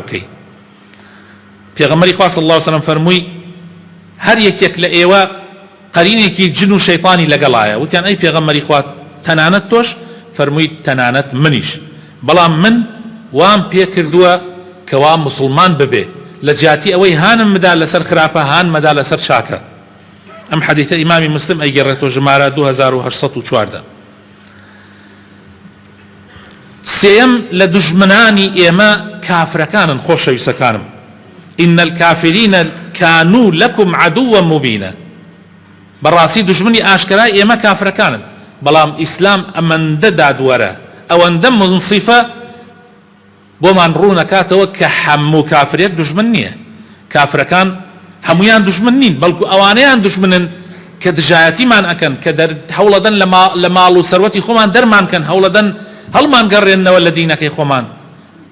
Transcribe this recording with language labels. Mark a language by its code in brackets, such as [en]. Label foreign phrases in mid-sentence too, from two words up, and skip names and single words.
[ckb] بکەی پێغەمبەری خوا [ar] صلی الله علیه وسلم [ckb] فەرمووی هەر یەکێک لە ئێوە قەرینێکی جن و شەیطانی لەگەڵایە وتیان ئەی پێغەمبەری خوا تەنانەت تۆش فەرمووی تەنانەت منیش بەڵام من وام پێ کردووە کە وا موسڵمان ببێ لە جیاتی ئەوەی هانم مدا لەسەر خراپە هان مەدا لەسەر چاکە ئەم حەدیثە ئیمامی مسلم ئەیگەڕێتەوە ژمارە 2814 سێم لە دوژمنانی ئێمە کافرەکانن خۆشەویستەکانم [ar] إن الكافرين كانوا لكم عدوا مبينا [ckb] بەڕاستی دوژمنی ئاشکرای ئێمە کافرەکانن بەڵام ئیسلام ئەمەندە دادوەرە ئەوەندە منصیفە بۆمان ڕوونەکاتەوە کە هەموو کافرێک دوژمن نییە کافرەکان هەمویان دوژمن نین بەڵکو ئەوانەیان دوژمنن کە دژایەتیمان ئەکەن کە هەوڵەدەن لە ماڵ و سەروەتی خۆمان دەرمان کەن هەوڵەدەن هەڵمان گەڕێنەوە لە دینەکەی خۆمان